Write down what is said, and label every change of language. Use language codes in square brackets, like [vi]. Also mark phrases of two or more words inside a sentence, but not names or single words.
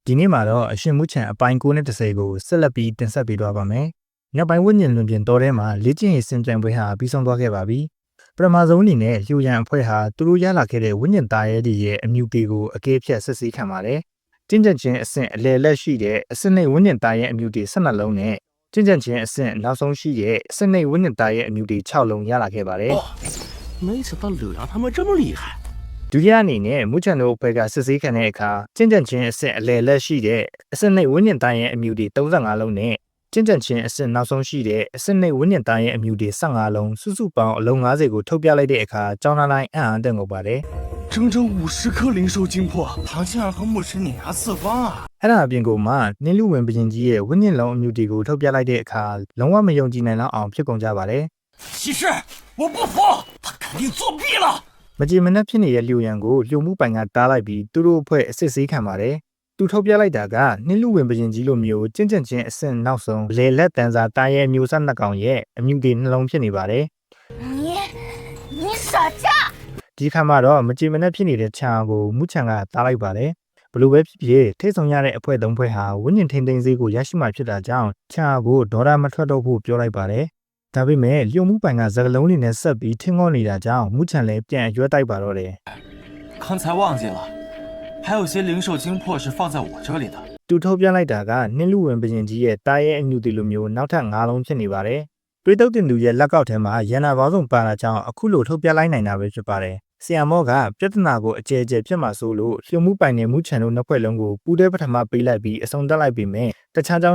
[my] ဒီနေ့မှာတော့အရှင်မူချံအပိုင်း9နဲ့10ကိုဆက်လက်ပြီးတင်ဆက်ပေးသွားပါမယ်။နောက်ပိုင်းဝိညာဉ်လွန်ပြင်တော်ထဲမှာလေ့ကျင့်ရေးစင်ကြံပွဲဟာပြီးဆုံးသွားခဲ့ပါပြီ။ပထမဆုံးအနေနဲ့လျှို့ရန်အဖွဲ့ဟာသူတို့ရလာခဲ့တဲ့ဝိညာဉ်သားရဲတွေရဲ့အမြူတွေကိုအကဲဖြတ်စစ်ဆေးခံပါတယ်။ကျင့်ကြံခြင်းအဆင့်အလယ်လက်ရှိတဲ့အစစ်နှိပ်ဝိညာဉ်သားရဲအမြူတွေ12လုံးနဲ့ကျင့်ကြံခြင်းအဆင့်နောက်ဆုံးရှိတဲ့အစစ်နှိပ်ဝိညာဉ်သားရဲအမြူတွေ6လုံးရလာခဲ့ပါတယ် [zh] 没想到柳阳他们这么厉害。 [my] ဒုတိယအနေနဲ့မူချန်တို့ဘက်ကစစ်ဆေးခံတဲ့အခါကျင့်ကြံခြင်းအဆင့်အလယ်လက်ရှိတဲ့အစစ်နှိပ်ဝိညာဉ်သားရဲအမြူတွေ35လုံးနဲ့ကျင့်ကြံခြင်းအဆင့်နောက်ဆုံးရှိတဲ့အစစ်နှိပ်ဝိညာဉ်သားရဲအမြူတွေ15လုံးစုစုပေါင်းအလုံး90ကိုထုတ်ပြလိုက်တဲ့အခါကျောင်းသားတိုင်းအံ့အားသင့်ကုန်ပါတယ် [zh] 整整50颗灵兽精魄，唐青儿和牧师碾压四方啊！ [my] အဲ့ဒါအပြင်ကိုမှနင်းလူဝင်ပင်ကြီးရဲ့ဝိညာဉ်လုံးအမြူတွေကိုထုတ်ပြလိုက်တဲ့အခါလုံးဝမယုံကြည်နိုင်လောက်အောင်ဖြစ်ကုန်ကြပါတယ် [zh] 骑士，我不服，他肯定作弊了。 [my] မကြည်မနှက်ဖြစ်နေတဲ့လျှို့ရန်ကိုလျှို့မှုပိုင်ကတားလိုက်ပြီးသူတို့အဖွဲ့အစစ်ဆေးခံပါတယ်သူထုတ်ပြလိုက်တာကနင်းလူဝင်ပင်ကြီးလိုမျိုးကျင့်ကြံခြင်းအဆင့်နောက်ဆုံးလေလက်တန်းစာတားရဲ့မျိုးဆက်နှစ်ကောင်ရဲ့အမြူတွေနှလုံးဖြစ်နေပါတယ် [zh] 你傻叉 [my] ဒီခါမှာတော့မကြည်မနှက်ဖြစ်နေတဲ့ခြံကိုမူချန်ကတားလိုက်ပါတယ်ဘလို့ပဲဖြစ်ဖြစ်ထိတ်ဆုံရတဲ့အဖွဲ့သုံးဖွဲ့ဟာဝိညာဉ်ထိန်သိမ်းစေးကိုရရှိမှဖြစ်တာကြောင့်ခြံကိုဒေါ်လာမထွက်တော့ဖို့ပြောလိုက်ပါတယ်ဒါပေမဲ့လျှို့မှုပိုင်ကစကလုံးတွေနဲ့ဆက်ပြီးထင်းငေါနေတာကြောင့်မူချန်လည်းပြန်ရွက်တိုက်ပါတော့တယ် [zh] 刚才忘记了，还有些灵兽精魄是放在我这里的。 [my] သူထုတ်ပြလိုက်တာကနင်းလူဝင်ပင်ကြီးရဲ့တားရဲ့အညူတီလိုမျိုးနောက်ထပ်9လုံးဖြစ်နေပါတယ်တွေးတုပ်တင်သူရဲ့လက်ကောက်ထဲမှာရန်နာပေါင်းစုံပါလာကြောင်းအခုလိုထုတ်ပြလိုက်နိုင်တာပဲဖြစ်ပါတယ်ဆီယမ်မော့ကပြဿနာကိုအကျယ်ကျယ်ဖြစ်မှာဆိုလို့လျှို့မှုပိုင်နဲ့မူချန်တို့နှစ်ဖွဲ့လုံးကိုပူးတွဲပထမပေးလိုက်ပြီးအဆုံးသတ်လိုက်ပေမဲ့တခြားကျောင်း